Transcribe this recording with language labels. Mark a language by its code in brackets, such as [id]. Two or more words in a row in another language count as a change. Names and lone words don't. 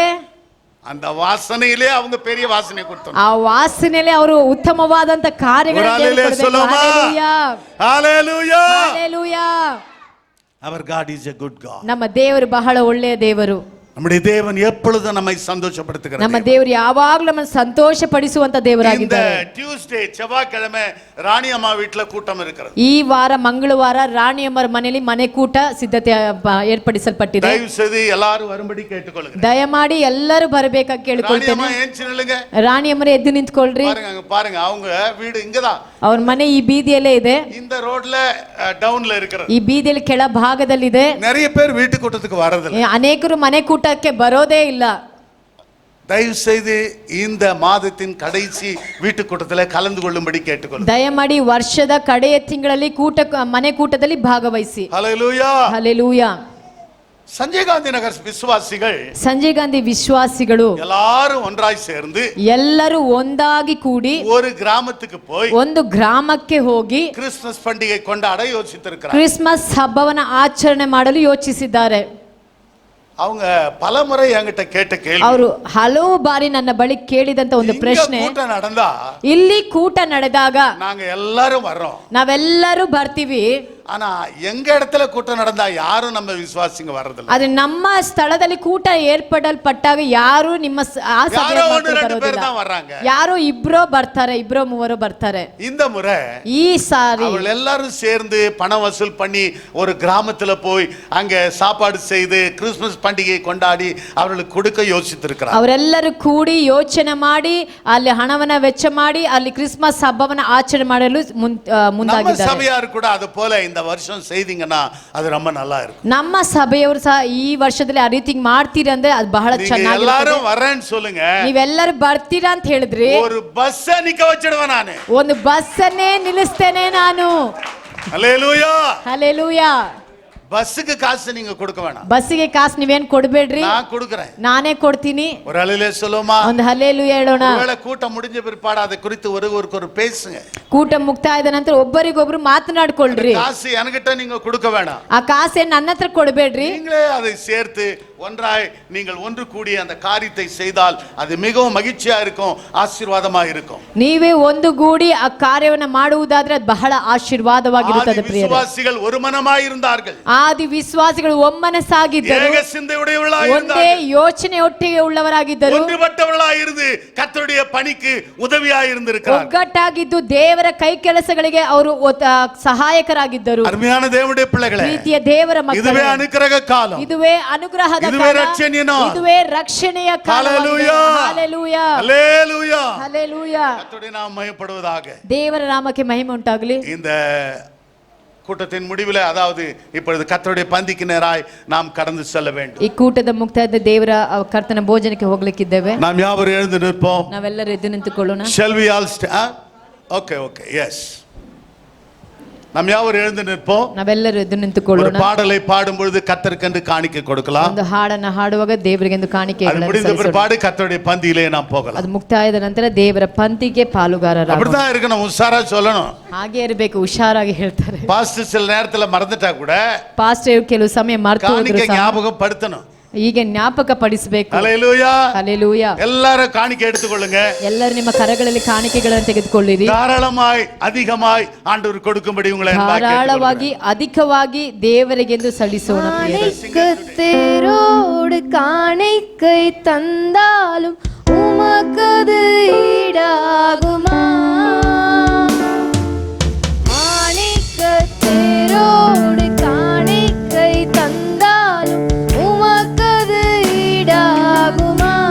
[ta] அந்த வாசனையிலே அவங்க பெரிய வாசனை கொடுத்தாங்க. [kn] ಆ ವಾಸನೆಯಲ್ಲಿ ಅವರು ಉತ್ತಮವಾದಂತ ಕಾರ್ಯಗಳನ್ನು [ta] சொல்லுமா? ஹalleluya. [kn] ಹಲ್ಲೆಲೂಯಾ. [en] Our God is a good God. [kn] ನಮ್ಮ ದೇವರು ಬಹಳ ಒಳ್ಳೆಯ ದೇವರು. [ta] நம்முடைய தேவன் எப்பொழுதும் நம்மை சந்தோஷப்படுத்துகிறார். [kn] ನಮ್ಮ ದೇವರು ಯಾವಾಗಲೂ ನಮ್ಮನ್ನು ಸಂತೋಷ ಪಡಿಸುವಂತ [ta] இந்த [kn] ದೇವರಾಗಿದ್ದಾರೆ. [ta] டியூஸ்டே செவ்வாய்க்கிழமை ராணி அம்மா வீட்ல கூட்டம் இருக்கிறது. [kn] ಈ ವಾರ ಮಂಗಳವಾರ ರಾಣಿಯಮ್ಮರ ಮನೆಯಲ್ಲಿ ಮನೆ ಕೂಟ ಸಿದ್ಧತೆ ಏರ್ಪಡಿಸಲ್ಪಟ್ಟಿದೆ. [ta] தயவு செய்து எல்லாரும் வரும்படி கேட்டுக்கொள்ளுங்க. [kn] ದಯಮಾಡಿ ಎಲ್ಲರೂ ಬರಬೇಕಾಗಿ [ta] ராணி [kn] ಕೇಳಿಕೊಳ್ತೇನೆ. [ta] அம்மா ஏஞ்சி நில்லுங்க. [kn] ರಾಣಿಯಮ್ಮರೇ ಎದ್ದು ನಿಂತ್ಕೊಳ್ರಿ. [ta] பாருங்க, அங்க பாருங்க, அவங்க வீடு இங்கதான். [kn] ಅವ್ರ ಮನೆ ಈ ಬೀದಿಯಲ್ಲೇ ಇದೆ. [ta] இந்த [en] roadla downla [ta] இருக்கிறது. [kn] ಈ ಬೀದಿಯಲ್ಲಿ ಕೆಳ ಭಾಗದಲ್ಲಿದೆ. [ta] நிறைய பேர் வீட்டு கூட்டத்துக்கு வரதில்லை. [kn] ಅನೇಕರು ಮನೆ ಕೂಟಕ್ಕೆ ಬರೋದೇ ಇಲ್ಲ. [ta] தயவு செய்து இந்த மாதத்தின் கடைசி வீட்டு கூட்டத்தில் கலந்து கொள்ளும்படி கேட்டுக்கொள்ளுங்க. [kn] ದಯಮಾಡಿ ವರ್ಷದ ಕಡೆಯ ತಿಂಗಳಲ್ಲಿ ಮನೆ ಕೂಟದಲ್ಲಿ ಭಾಗವಹಿಸಿ. [ta] ஹல்லேலூயா. [kn] ಹಲ್ಲೆಲೂಯಾ. [ta] சஞ்சய் காந்தி நகர் விசுவாசிகள் [kn] ಸಂಜಯ್ ಗಾಂಧಿ ವಿಶ್ವಾಸಿಗಳು [ta] எல்லாரும் ஒன்றாய் சேர்ந்து [kn] ಎಲ್ಲರೂ ಒಂದಾಗಿ ಕೂಡಿ [ta] ஒரு கிராமத்துக்கு போய் [kn] ಒಂದು ಗ್ರಾಮಕ್ಕೆ ಹೋಗಿ [ta] கிறிஸ்துமஸ் பண்டிகை கொண்டாட யோசித்திருக்கிறார். [kn] ಕ್ರಿಸ್ಮಸ್ ಹಬ್ಬವನ್ನ ಆಚರಣೆ ಮಾಡಲು ಯೋಚಿಸಿದ್ದಾರೆ. [ta] அவங்க பலமுறை என்கிட்ட கேட்ட கேள்வி, [kn] ಅವರು ಹಲವು ಬಾರಿ ನನ್ನ ಬಳಿ ಕೇಳಿದಂತ ಒಂದು [ta] இங்க [kn] ಪ್ರಶ್ನೆ, [ta] கூட்டம் நடந்தா [kn] ಇಲ್ಲಿ ಕೂಟ ನಡೆದಾಗ [ta] நாங்க எல்லாரும் வர்றோம், [kn] ನಾವೆಲ್ಲರೂ ಬರ್ತೀವಿ, [ta] ஆனா எங்க இடத்துல கூட்டம் நடந்தா யாரும் நம்ம விசுவாசிங்க வர்றதில்ல. [kn] ಆದ್ರೆ ನಮ್ಮ ಸ್ಥಳದಲ್ಲಿ ಕೂಟ ಏರ್ಪಡಲ್ಪಟ್ಟಾಗ ಯಾರು ನಿಮ್ಮ ಆ ಸಭೆಯ [ta] யாரோ ஒன்று [kn] ಮಕ್ಕಳು [ta] ரெண்டு பேர் [kn] ಬರೋದಿಲ್ಲ. [ta] தான் வர்றாங்க. [kn] ಯಾರೋ ಇಬ್ರೋ ಬರ್ತಾರೆ, ಇಬ್ರೋ ಮೂವರು ಬರ್ತಾರೆ. [ta] இந்த முறை [kn] ಈ ಸಾರಿ [ta] அவர்கள் எல்லாரும் சேர்ந்து பணம் வசூல் பண்ணி ஒரு கிராமத்துல போய் அங்க சாப்பாடு செய்து கிறிஸ்துமஸ் பண்டிகையை கொண்டாடி அவர்களுக்கு கொடுக்க யோசித்திருக்கிறார். [kn] ಅವರೆಲ್ಲರೂ ಕೂಡಿ ಯೋಚನೆ ಮಾಡಿ ಅಲ್ಲಿ ಹಣವನ್ನ ವೆಚ್ಚ ಮಾಡಿ ಅಲ್ಲಿ ಕ್ರಿಸ್ಮಸ್ ಹಬ್ಬವನ್ನ ಆಚರಣೆ ಮಾಡಲು [ta] நம்ம [kn] ಮುಂದಾಗಿದ್ದಾರೆ. [ta] சபையார் கூட அது போல இந்த வருஷம் செய்தீங்கன்னா அது ரொம்ப நல்லா இருக்கும். [kn] ನಮ್ಮ ಸಭೆಯವರು ಸಹ ಈ ವರ್ಷದಲ್ಲಿ ಆ ರೀತಿ ಮಾಡ್ತೀರಾ ಅಂದ್ರೆ ಅದು ಬಹಳ ಚೆನ್ನಾಗಿ. [ta] எல்லாரும் வரேன்னு சொல்லுங்க. [kn] ನೀವೆಲ್ಲರೂ ಬರ್ತೀರಾ ಅಂತ ಹೇಳಿದ್ರಿ, [ta] ஒரு பஸ் நிக்க வச்சிடுவேன் நானு. [kn] ಒಂದು ಬಸ್ಸನ್ನೇ ನಿಲ್ಲಿಸ್ತೇನೆ ನಾನು. [ta] ஹல்லேலூயா. [kn] ಹಲ್ಲೆಲೂಯಾ. [ta] பஸ்ஸுக்கு காசு நீங்க கொடுக்க வேணாம். [kn] ಬಸ್ಸಿಗೆ ಕಾಸು ನೀವೇನ್ ಕೊಡ್ಬೇಡ್ರಿ, [ta] நான் கொடுக்கிறேன். [kn] ನಾನೇ ಕೊಡ್ತೀನಿ. [ta] ஒரு ஹல்லேலூயா சொல்லுமா? [kn] ಒಂದು ಹಲ್ಲೆಲೂಯಾ ಹೇಳೋಣ. [ta] ஒருவேளை கூட்டம் முடிஞ்ச பிற்பாடு அதை குறித்து ஒருவருக்கு பேசுங்க. [kn] ಕೂಟ ಮುಕ್ತಾಯದ ನಂತರ ಒಬ್ಬರಿಗೊಬ್ರು ಮಾತನಾಡ್ಕೊಳ್ರಿ. [ta] காசு என்கிட்ட நீங்க கொடுக்க வேணாம். [kn] ಆ ಕಾಸೇನ್ ನನ್ನ ಹತ್ರ ಕೊಡ್ಬೇಡ್ರಿ, [ta] நீங்களே அதை சேர்த்து ஒன்றாய் நீங்கள் ஒன்று கூடி அந்த காரியத்தை செய்தால் அது மிகவும் மகிழ்ச்சியா இருக்கும், ஆசீர்வாதமா இருக்கும். [kn] ನೀವೇ ಒಂದುಗೂಡಿ ಆ ಕಾರ್ಯವನ್ನ ಮಾಡುವುದಾದ್ರೆ ಅದು ಬಹಳ ಆಶೀರ್ವಾದವಾಗಿರುತ್ತದೆ ಪ್ರಿಯರೇ. [ta] விசுவாசிகள் ஒரு மனமாய் இருந்தார்கள். [kn] ಆದಿ ವಿಶ್ವಾಸಿಗಳು ಒಮ್ಮನಸಾಗಿದ್ದರು, [ta] ஏக சிந்தையுடையவர்களாய் [kn] ಒಂದೇ [ta] இருந்தார்கள். [kn] ಯೋಚನೆ ಒಟ್ಟಿಗೆ ಉಳ್ಳವರಾಗಿದ್ದರು, [ta] ஒன்றுபட்டவர்களாய் இருந்து கர்த்தருடைய பணிக்கு உதவியாய் இருந்திருக்கிறார்கள். [kn] ಒಗ್ಗಟ್ಟಾಗಿದ್ದು ದೇವರ ಕೈ ಕೆಲಸಗಳಿಗೆ ಅವರು ಸಹಾಯಕರಾಗಿದ್ದರು. [ta] அருமையான தேவனுடைய பிள்ளைகளே, [kn] ಪ್ರೀತಿಯ ದೇವರ [ta] இதுவே [kn] ಮಕ್ಕಳೇ, [ta] அனுக்கிரக காலம், [kn] ಇದುವೇ ಅನುಗ್ರಹದ ಇದುವೇ ಕಾಲ, ರಕ್ಷಣೆಯ ನಾಳ, ಇದುವೇ ರಕ್ಷಣೆಯ ಕಾಲ. [ta] ஹல்லேலூயா. [kn] ಹಲ್ಲೆಲೂಯಾ, [ta] ஹல்லேலூயா. [kn] ಹಲ್ಲೆಲೂಯಾ. [ta] கர்த்தருடைய நாமம் மகிமைப்படுவதாக. [kn] ದೇವರ ನಾಮಕ್ಕೆ ಮಹಿಮೆ ಉಂಟಾಗಲಿ. [ta] இந்த கூட்டத்தின் முடிவில், அதாவது இப்பொழுது கர்த்தருடைய பந்திக்கு நேராய் நாம் கடந்து செல்ல வேண்டும். [kn] ಈ ಕೂಟದ ಮುಕ್ತಾಯದ ದೇವರ ಕರ್ತನ ಭೋಜನಕ್ಕೆ ಹೋಗ್ಲಿಕ್ಕಿದ್ದೇವೆ. [ta] நாம் யாவரும் எழுந்து நிற்போம். [kn] ನಾವೆಲ್ಲರೂ ಎದ್ದು ನಿಂತುಕೊಳ್ಳೋಣ. [en] Shall we all okay, yes. [ta] நாம் யாவரும் எழுந்து நிற்போம். [kn] ನಾವೆಲ್ಲರೂ ಎದ್ದು [ta] ஒரு [kn] ನಿಂತುಕೊಳ್ಳೋಣ. [ta] பாடலை பாடும் பொழுது கர்த்தருக்கென்று காணிக்கை கொடுக்கலாம். [kn] ಒಂದು ಹಾಡನ್ನ ಹಾಡುವಾಗ ದೇವರಿಗೆ ಒಂದು [ta] அது [kn] ಕಾಣಿಕೆಗಳನ್ನು [ta] முடிந்த [kn] ಸಲ್ಲಿಸೋಣ. [ta] பிற்பாடு கர்த்தருடைய பந்தியிலே நாம் போகலாம். [kn] ಅದು ಮುಕ್ತಾಯದ ನಂತರ ದೇವರ ಪಂಕ್ತಿಗೆ ಪಾಲುಗಾರರಾಗೋಣ. [ta] அப்படிதான் இருக்கணும், உஷாரா சொல்லணும். [kn] ಹಾಗೆ ಇರಬೇಕು, ಹುಷಾರಾಗಿ ಹೇಳ್ತಾರೆ. [ta] பாஸ்டர் சில நேரத்துல மறந்துட்டா கூட [kn] ಪಾಸ್ಟರ್ ಕೆಲವು ಸಮಯ ಮರ್ತು ಹೋದ್ರು [ta] காணிக்கை [kn] ಸಹ [ta] ஞாபகம் படுத்தணும். [kn] ಹೀಗೆ ಜ್ಞಾಪಕ ಪಡಿಸಬೇಕು. [ta] ஹல்லேலூயா. [kn] ಹಲ್ಲೆಲೂಯಾ. [ta] எல்லாரும் காணிக்கை எடுத்துக்கொள்ளுங்க. [kn] ಎಲ್ಲರೂ ನಿಮ್ಮ ಕರಗಳಲ್ಲಿ ಕಾಣಿಕೆಗಳನ್ನು ತೆಗೆದುಕೊಳ್ಳಿರಿ. [ta] தாராளமாய் அதிகமாய் ஆண்டவர் கொடுக்கும்படி உங்களை [kn] ಧಾರಾಳವಾಗಿ ಅಧಿಕವಾಗಿ ದೇವರಿಗೆಂದು ಸಲ್ಲಿಸೋಣ. [ta] காணிக்கைத்தேரோடு காணிக்கை தந்தாலும் உமக்கது ஈடாகுமா? காணிக்கைத்தேரோடு காணிக்கை தந்தாலும் உமக்கது ஈடாகுமா?